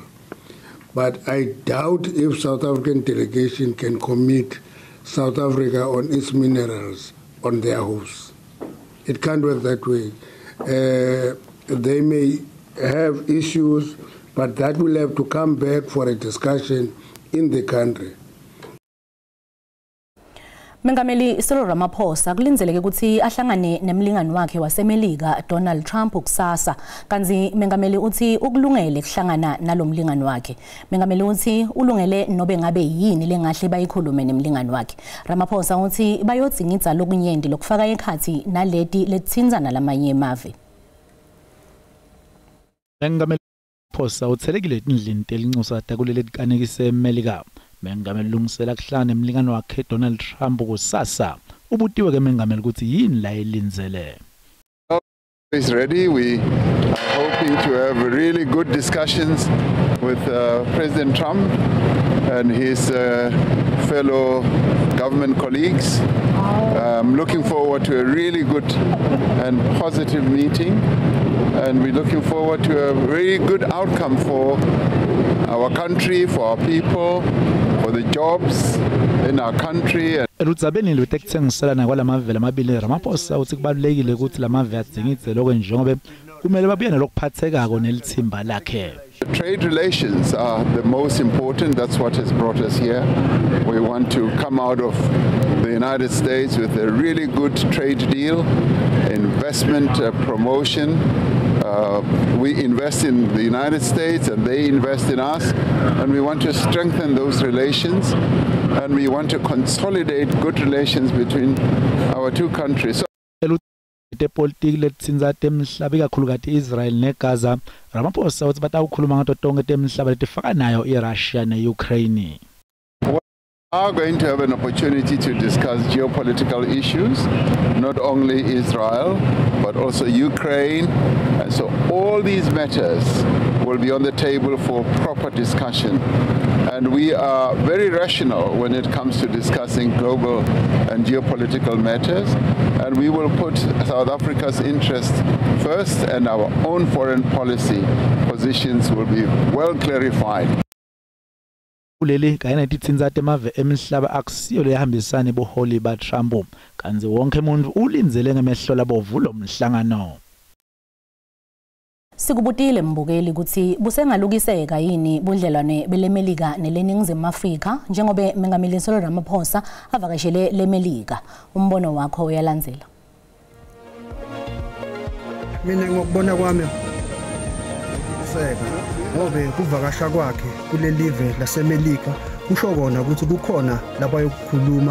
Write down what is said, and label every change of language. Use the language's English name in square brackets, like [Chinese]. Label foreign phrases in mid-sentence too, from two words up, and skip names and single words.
[English] But I doubt if South African delegation can commit South Africa on its minerals on their hosts. It can't work that way. They may have issues, but that will have to come back for a discussion in the country. [Swati] Mengameli Cyril Ramaphosa kulindeleke ukuthi ahlangane nemlingani wakhe waseMelika Donald Trump kusasa kanzi mengameli uthi ukulungele kuhlangana nalomlingani wakhe. Mengameli uthi ulungele nobe ngabe yini lengahle bayikhulume nemlingani wakhe. Ramaphosa uthi bayodzingidza lokunyenti lokufaka ekhathi naleti letsinzana lamanye emave. Mengameli Ramaphosa uthelekile etindlini telincusa takuleli kanekise eMelika. Mengameli lungisela kuhlangana nemlingani wakhe Donald Trump kusasa. Ubutiwe ke mengameli ukuthi yini la elinzele. [English] Is ready. We are hoping to have really good discussions with President Trump and his fellow government colleagues. I'm looking forward to a really good and positive meeting, and we're looking forward to a very good outcome for our country, for our people, for the jobs in our country. [Swati] Eludzabeni lwetekutsengiselana kwalamavele amabili Ramaphosa uthi kubalulekile ukuthi lamave adzingidze lokho njengobe kumele babuye nalokuphathekako nelithimba lakhe. [English] Trade relations are the most important. That's what has brought us here. We want to come out of the United States with a really good trade deal, investment promotion. We invest in the United States and they invest in us, and we want to strengthen those relations, and we want to consolidate good relations between our two countries. [Swati] Politiki letsinza temhlaba ikakhulukati Israel neGaza. Ramaphosa uthi batawukhuluma ngato tonke temhlaba letifaka nayo iRussia neUkraine. [English] We are going to have an opportunity to discuss geopolitical issues, not only Israel, but also Ukraine. And so all these matters will be on the table for proper discussion. And we are very rational when it comes to discussing global and geopolitical matters. And we will put South Africa's interest first, and our own foreign policy positions will be well clarified. [Swati] kuleli kanye netitsinza temave emhlaba akusiyo lehambisana boholi ba Trump kanzi wonke umuntu ulindzele ngemehlo labovu lo mhlangano. Sikubutile mbukeli ukuthi busengalukiseka yini budlelwane belemelika neleningizimu Afrika njengoba mengameli Cyril Ramaphosa avakashele lemelika. Umbono wakho uyalandzela. Mina ngokubona kwami seka ngobe kuvakasha kwakhe kulelive lasemelika kusho kona ukuthi kukhona lapha yokukhuluma.